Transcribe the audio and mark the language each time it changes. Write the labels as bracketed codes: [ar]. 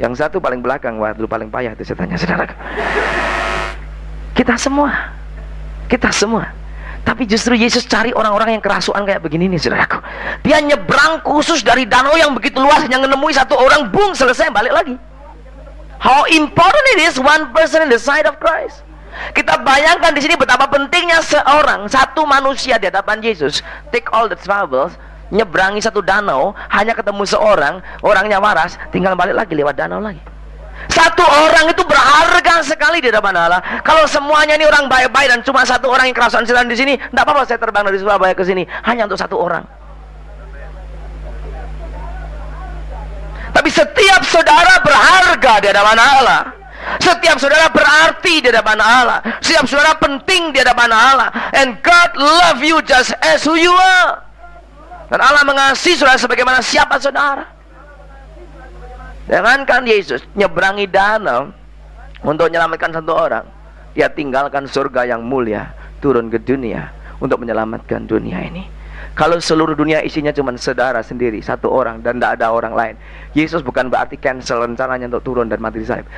[id] Yang satu paling belakang, waktu paling payah itu setannya, saudara. Kita semua. Tapi justru Yesus cari orang-orang yang kerasukan kayak begini nih, saudaraku. Dia nyebrang khusus dari danau yang begitu luas, hanya menemui 1 orang, bung, selesai, balik lagi. [en] How important it is one person in the sight of Christ. [id] Kita bayangkan di sini betapa pentingnya satu manusia di hadapan Yesus. [en] Take all the troubles, [id] nyebrangi satu danau, hanya ketemu seorang, orangnya waras, tinggal balik lagi lewat danau lagi. Satu orang itu berharga sekali di hadapan Allah. Kalau semuanya ini orang baik-baik dan cuma satu orang yang kerasukan setan di sini, tidak apa-apa saya terbang dari Surabaya ke sini hanya untuk satu orang. Tapi setiap saudara berharga di hadapan Allah. Setiap saudara berarti di hadapan Allah. Setiap saudara penting di hadapan Allah. [en] And God love you just as who you are. [id] Dan Allah mengasihi saudara sebagaimana siapa saudara. Jangankan Yesus nyeberangi danau untuk menyelamatkan satu orang, dia tinggalkan surga yang mulia, turun ke dunia untuk menyelamatkan dunia ini. Kalau seluruh dunia isinya cuma saudara sendiri, satu orang, dan tidak ada orang lain, Yesus bukan berarti cancel rencananya untuk turun dan mati di salib.